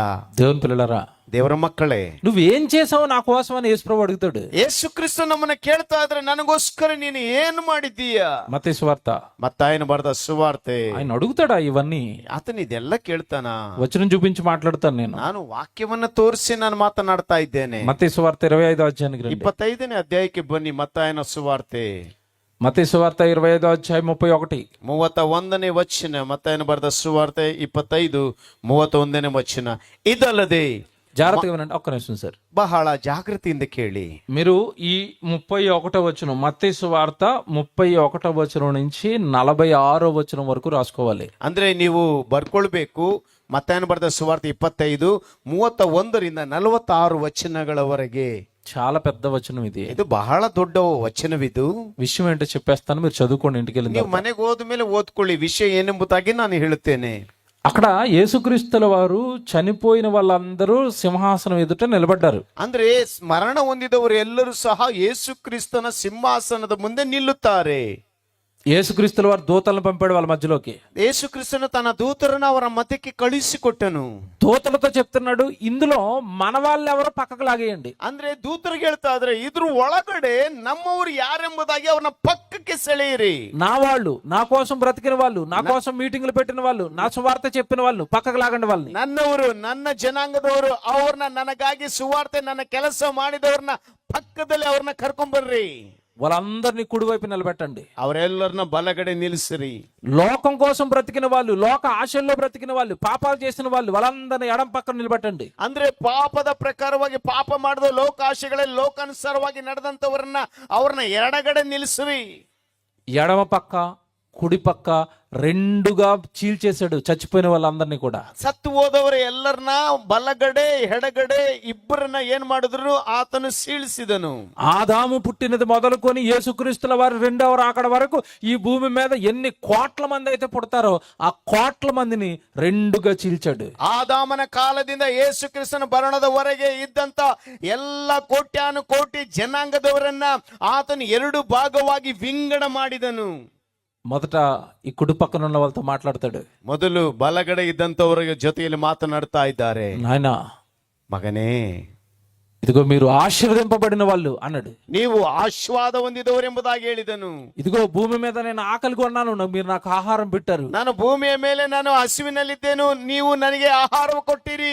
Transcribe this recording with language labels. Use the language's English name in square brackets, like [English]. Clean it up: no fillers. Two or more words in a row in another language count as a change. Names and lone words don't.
[Telugu] దేవుని పిల్లలారా, [Kannada] ದೇವರ ಮಕ್ಕಳೇ, [Telugu] నువ్వేం చేసావు నా కోసం అని యేసుప్రభు అడుగుతాడు. [Kannada] ಯೇಸು ಕ್ರಿಸ್ತ ನಮ್ಮನ್ನ ಕೇಳ್ತಾ ಇದ್ರೆ, ನನಗೋಸ್ಕರ ನೀನು ಏನು ಮಾಡಿದ್ದೀಯಾ? [Telugu] మత్తయి సువార్త [Kannada] ಮತ್ತಾಯನ ಬರೆದ ಸುವಾರ್ತೆ. [Telugu] ఆయన అడుగుతాడా ఇవన్నీ? [Kannada] ಆತನ ಇದೆಲ್ಲ ಕೇಳ್ತಾನ? [Telugu] వచనం చూపించి మాట్లాడతాను నేను. [Kannada] ನಾನು ವಾಕ್ಯವನ್ನ ತೋರಿಸಿ ನಾನು ಮಾತನಾಡ್ತಾ ಇದ್ದೇನೆ. [Telugu] మత్తయి సువార్త 25వ అధ్యాయానికి రండి. [Kannada] 25ನೇ ಅಧ್ಯಾಯಕ್ಕೆ ಬನ್ನಿ. ಮತ್ತಾಯನ ಸುವಾರ್ತೆ [Telugu] మత్తయి సువార్త 25వ అధ్యాయం 31. [Kannada] 31ನೇ ವಚನ. ಮತ್ತಾಯನ ಬರೆದ ಸುವಾರ್ತೆ 25 31ನೇ ವಚನ. ಇದಲ್ಲದೆ [Telugu] జాగ్రత్తగా వినండి, ఒక్క నిమిషం సార్. [Kannada] ಬಹಳ ಜಾಗೃತಿಯಿಂದ ಕೇಳಿ. [Telugu] మీరు ఈ 31వ వచనం, మత్తయి సువార్త 31వ వచనం నుంచి 46వ వచనం వరకు రాసుకోవాలి. [Kannada] ಅಂದ್ರೆ ನೀವು ಬರ್ಕೊಳ್ಬೇಕು. ಮತ್ತಾಯನ ಬರೆದ ಸುವಾರ್ತೆ 25 31ರಿಂದ 46 ವಚನಗಳವರೆಗೆ. [Telugu] చాలా పెద్ద వచనం ఇది. [Kannada] ಇದು ಬಹಳ ದೊಡ್ಡ ವಚನವಿದು. [Telugu] విషయం ఏంటో చెప్పేస్తాను, మీరు చదువుకోండి ఇంటికి వెళ్ళిన [Kannada] ನೀವು ಮನೆಗೆ ಹೋದ ಮೇಲೆ ಓದ್ಕೊಳ್ಳಿ ವಿಷಯ ಏನೆಂಬುದಾಗಿ ನಾನು ಹೇಳುತ್ತೇನೆ. [Telugu] అక్కడ యేసుక్రీస్తుల వారు చనిపోయిన వాళ్ళందరూ సింహాసనం ఎదుట నిలబడ్డారు. [Kannada] ಅಂದ್ರೆ ಮರಣ ಹೊಂದಿದವರು ಎಲ್ಲರೂ ಸಹ ಯೇಸು ಕ್ರಿಸ್ತನ ಸಿಂಹಾಸನದ ಮುಂದೆ ನಿಲ್ಲುತ್ತಾರೆ. [Telugu] యేసుక్రీస్తుల వారు దూతలను పంపాడు వాళ్ళ మధ్యలోకి. [Kannada] ಯೇಸು ಕ್ರಿಸ್ತನು ತನ್ನ ದೂತರನ್ನು ಅವರ ಮಧ್ಯಕ್ಕೆ ಕಳುಹಿಸಿಕೊಟ್ಟನು. [Telugu] దూతలతో చెప్తున్నాడు, ఇందులో మన వాళ్ళు ఎవరో పక్కకు లాగేయండి. [Kannada] ಅಂದ್ರೆ ದೂತರಿಗೆ ಹೇಳ್ತಾ ಇದ್ರೆ ಇದ್ರ ಒಳಗಡೆ ನಮ್ಮವರು ಯಾರೆಂಬುದಾಗಿ ಅವ್ರನ್ನ ಪಕ್ಕಕ್ಕೆ ಸೆಳೆಯಿರಿ. [Telugu] నా వాళ్ళు, నా కోసం బ్రతికిన వాళ్ళు, నా కోసం మీటింగ్లు పెట్టిన వాళ్ళు, నా సువార్త చెప్పిన వాళ్ళు పక్కకు లాగండి వాళ్ళని. [Kannada] ನನ್ನವರು, ನನ್ನ ಜನಾಂಗದವರು, ಅವ್ರನ್ನ ನನಗಾಗಿ ಸುವಾರ್ತೆ ನನ್ನ ಕೆಲಸ ಮಾಡಿದವ್ರನ್ನ ಪಕ್ಕದಲ್ಲಿ ಅವ್ರನ್ನ ಕರ್ಕೊಂಡ್ಬರ್ರಿ. [Telugu] వాళ్ళందరినీ కుడివైపు నిలబెట్టండి. [Kannada] ಅವರೆಲ್ಲರನ್ನ ಬಲಗಡೆ ನಿಲ್ಲಿಸಿರಿ. [Telugu] లోకం కోసం బ్రతికిన వాళ్ళు, లోక ఆశల్లో బ్రతికిన వాళ్ళు, పాపాలు చేసిన వాళ్ళు, వాళ్ళందరినీ ఎడం పక్కన నిలబెట్టండి. [Kannada] ಅಂದ್ರೆ ಪಾಪದ ಪ್ರಕಾರವಾಗಿ ಪಾಪ ಮಾಡಿದ ಲೋಕಾಶೆಗಳಲ್ಲಿ ಲೋಕಾನುಸಾರವಾಗಿ ನಡೆದಂತವರನ್ನ ಅವ್ರನ್ನ ಎಡಗಡೆ ನಿಲ್ಲಿಸಿರಿ. [Telugu] ఎడమ పక్క కుడి పక్క రెండుగా చీల్చేశాడు చచ్చిపోయిన వాళ్ళందరినీ కూడా. [Kannada] ಸತ್ತು ಹೋದವರು ಎಲ್ಲರನ್ನ ಬಲಗಡೆ ಎಡಗಡೆ ಇಬ್ಬರನ್ನ ಏನ್ ಮಾಡಿದ್ರು ಆತನು ಸೀಳಿಸಿದನು. [Telugu] ఆదాము పుట్టినది మొదలుకొని యేసుక్రీస్తుల వారు రెండవ రాకడ వరకు ఈ భూమి మీద ఎన్ని కోట్ల మంది అయితే పుడతారో ఆ కోట్ల మందిని రెండుగా చీల్చాడు. [Kannada] ಆದಾಮನ ಕಾಲದಿಂದ ಯೇಸು ಕ್ರಿಸ್ತನ ಬರಣದವರೆಗೆ ಇದ್ದಂತ ಎಲ್ಲ ಕೋಟ್ಯಾನು ಕೋಟಿ ಜನಾಂಗದವರನ್ನ ಆತನು ಎರಡು ಭಾಗವಾಗಿ ವಿಂಗಡ ಮಾಡಿದನು. [Telugu] మొదట ఈ కుడి పక్కన ఉన్న వాళ్ళతో మాట్లాడతాడు. [Kannada] ಮೊದಲು ಬಲಗಡೆ ಇದ್ದಂತವರ ಜೊತೆಯಲ್ಲಿ ಮಾತನಾಡ್ತಾ ಇದ್ದಾರೆ. [Telugu] నాయనా, [Kannada] ಮಗನೇ, [Telugu] ఇదిగో మీరు ఆశీర్వదింపబడిన వాళ్ళు అన్నాడు. [Kannada] ನೀವು ಆಶೀರ್ವಾದ ಹೊಂದಿದವರೆಂಬುದಾಗಿ ಹೇಳಿದನು. [Telugu] ఇదిగో భూమి మీద నేను ఆకలిగా ఉన్నాను, మీరు నాకు ఆహారం పెట్టారు. [Kannada] ನಾನು ಭೂಮಿಯ ಮೇಲೆ ನಾನು ಹಸಿವಿನಲ್ಲಿದ್ದೇನು, ನೀವು ನನಗೆ ಆಹಾರ ಕೊಟ್ಟಿರಿ.